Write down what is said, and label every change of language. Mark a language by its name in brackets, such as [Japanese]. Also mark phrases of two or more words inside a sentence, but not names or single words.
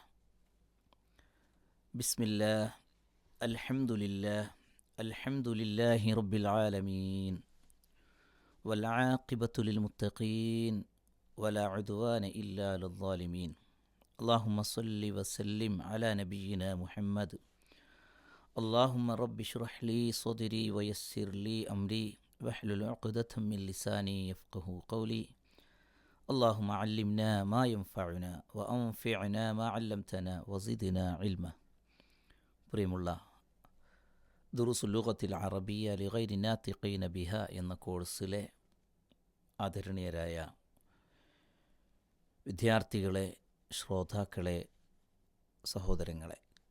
[Arabic] بسم الله، الحمد لله رب العالمين، والعاقبة للمتقين، ولا عدوان إلا للظالمين. اللهم صل وسلم على نبينا محمد. اللهم رب اشرح لي صدري ويسر لي أمري واحلل عقدة من لساني يفقهوا قولي. اللهم علمنا ما ينفعنا وأنفعنا ما علمتنا وزدنا علما. [Malayalam] പ്രിയമുള്ള ദുറൂസുൽ ലുഗത്തിൽ അറബിയ ലിഗൈരി നാതിഖീന ബിഹ എന്ന കോഴ്സിലെ ആദരണീയരായ വിദ്യാർത്ഥികളെ, ശ്രോതാക്കളെ, സഹോദരങ്ങളെ,